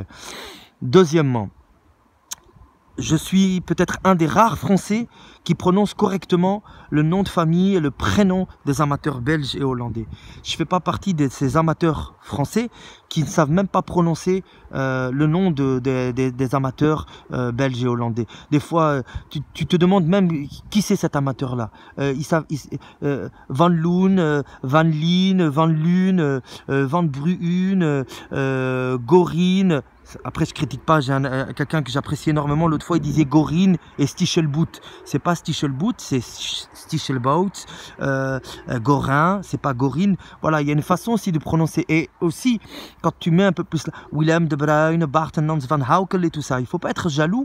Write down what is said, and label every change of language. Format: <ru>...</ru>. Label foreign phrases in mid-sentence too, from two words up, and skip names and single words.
<fr>Deuxièmement, je suis peut-être un des rares Français qui prononce correctement le nom de famille et le prénom des amateurs belges et hollandais. Je ne fais pas partie de ces amateurs français qui ne savent même pas prononcer le nom des amateurs belges et hollandais. Des fois, tu te demandes même qui c'est cet amateur-là. Van Loon, Van Lien, Van Lune, Van Bruun, Gorine. Après, je critique pas, j'ai quelqu'un que j'apprécie énormément. L'autre fois, il disait Gorine et Stichelbout. C'est pas Stichelbout, c'est Stichelbout. Gorin, c'est pas Gorine. Voilà, il y a une façon aussi de prononcer. Et aussi, quand tu mets un peu plus Willem de Bruyne, Bart en Nans van Haukel et tout ça, il faut pas être jaloux.</fr>